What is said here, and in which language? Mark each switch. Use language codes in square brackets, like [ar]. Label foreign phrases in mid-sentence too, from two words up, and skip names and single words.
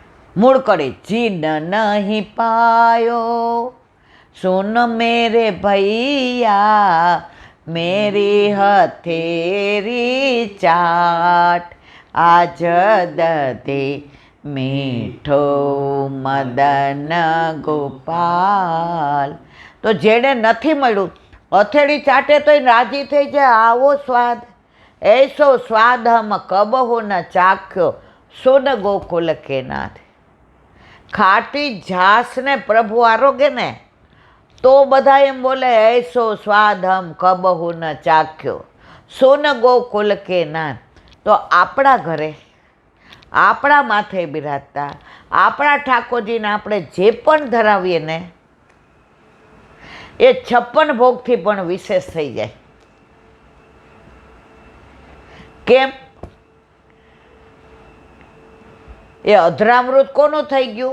[gu] મૂળ કડી [hi] जिन नहीं पायो सुन मेरे भैया मेरी हथेरी चाट आज दते मीठो मदन गोपाल। [gu] તો જેને નથી મળ્યું હથેળી ચાટે તો રાજી થઈ જાય, આવો સ્વાદ [hi] ऐसो स्वाद हम कबहु न चाख्यो सुन गोकुल के नाथ। [gu] ખાટી છાસ ને પ્રભુ આરોગે ને તો બધા એમ બોલે [hi] ऐसो स्वाद हम कबहु न चाख्यो सुन गोकुल के नाथ। [gu] તો આપણા ઘરે આપણા માથે બિરાજતા આપણા ઠાકોરજીને આપણે જે પણ ધરાવીએ ને એ 56 ભોગથી પણ વિશેષ થઈ જાય। કેમ? એ અધરામૃત કોનું થઈ ગયું?